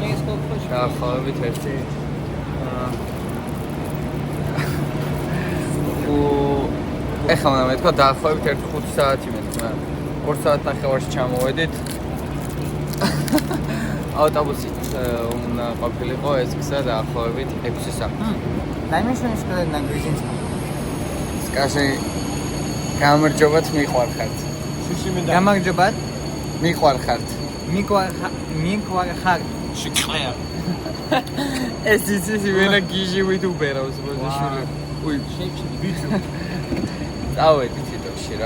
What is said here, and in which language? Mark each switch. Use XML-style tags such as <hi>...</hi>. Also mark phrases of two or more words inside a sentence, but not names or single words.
<ka>დაახლოებით ერთი ეხლა უნდა მეთქვა დაახლოებით 1-5 საათი მეთქვა. 2 საათ ნახევარში ჩამოვედით. ავტობუსით უნდა ყოფილიყო ეს გზა დაახლოებით 6 საათი.</ka> <ru>Дай мне что-нибудь сказать на грузинском. Скажи,</ru> <ka>გამარჯობათ მიყვარხართ. Გამარჯობათ. მიყვარხართ. მიყვარხართ.</ka> <ru>Шикарно.</ru> <ka>ეს ისი ვენა გიჟივით უბერავს ბოზიშვილი. უი, ბიჭო. წავედი თვითონში რა.</ka>